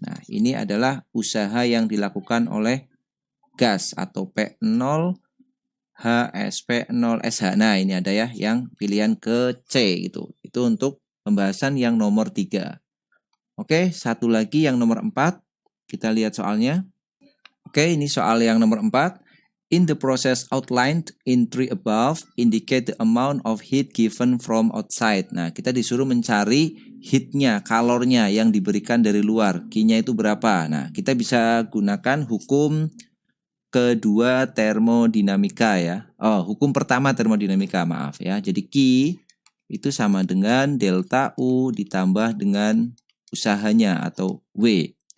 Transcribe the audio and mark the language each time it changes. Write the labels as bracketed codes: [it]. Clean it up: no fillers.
[id] Nah, ini adalah usaha yang dilakukan oleh gas atau P0 HS, P0 SH. Nah, ini ada ya yang pilihan ke C gitu. Itu untuk pembahasan yang nomor 3. Oke, satu lagi yang nomor 4. Kita lihat soalnya. Oke, ini soal yang nomor 4. [en] In the process outlined in 3 above, indicate the amount of heat given from outside. [id] Nah, kita disuruh mencari heatnya, kalornya yang diberikan dari luar. Q-nya itu berapa? Nah, kita bisa gunakan hukum kedua termodinamika ya. Oh, hukum pertama termodinamika, maaf ya. Jadi Q itu sama dengan delta U ditambah dengan usahanya atau W.